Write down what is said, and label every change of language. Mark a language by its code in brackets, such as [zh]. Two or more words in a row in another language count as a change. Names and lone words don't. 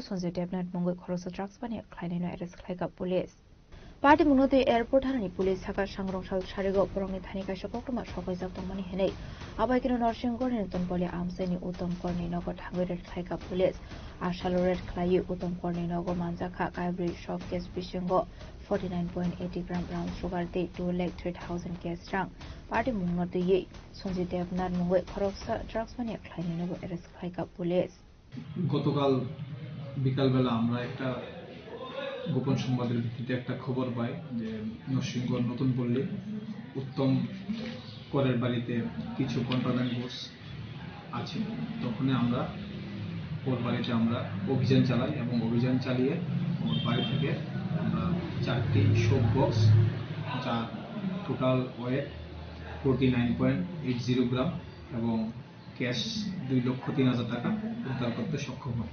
[trp] सन्जय देवनाथ मंगै खरस ड्राग्स बानि ख्लाइनायनो एरेस्ट ख्लाइका [en] police party [trp] मुनोते एयारपोर्ट थानानि पुलिस थाका सांग्रंसाल सारिगो परंनि थानि काइसा कक्टुमा सकाइजाक दंमानि हेनै अबाइकिनो नरसिंगरनि नतन पले आमसाइनि उत्तम करनि नगर थांगै रेट ख्लाइका पुलिस आशालो रेट ख्लाइ उत्तम करनि नगर मानजाका काइब्रि [en] soap case [trp] बिसिंगो 49.80 ग्राम [en] brown sugar [trp] दे 2,03,000 कैश रां पार्टी मुंगनो दैयै सन्जय देवनाथ मुंगै खरकसा ड्राग्स बानि ख्लाइनायनो एरेस्ट ख्लाइका पुलिस [bn] গতকাল বিকালবেলা আমরা একটা গোপন সংবাদের ভিত্তিতে একটা খবর পাই যে নরসিংগড় নতুন পল্লী উত্তম করের বাড়িতে কিছু [en] contraband goods [bn] আছে। তখন আমরা ওর বাড়িতে আমরা অভিযান চালাই এবং অভিযান চালিয়ে ওর বাড়ি থেকে আমরা 4টি [en] soap box [bn] যা [en] total weight [bn] 49.80 গ্রাম এবং ক্যাশ 2,03,000 টাকা উদ্ধার করতে সক্ষম হয়।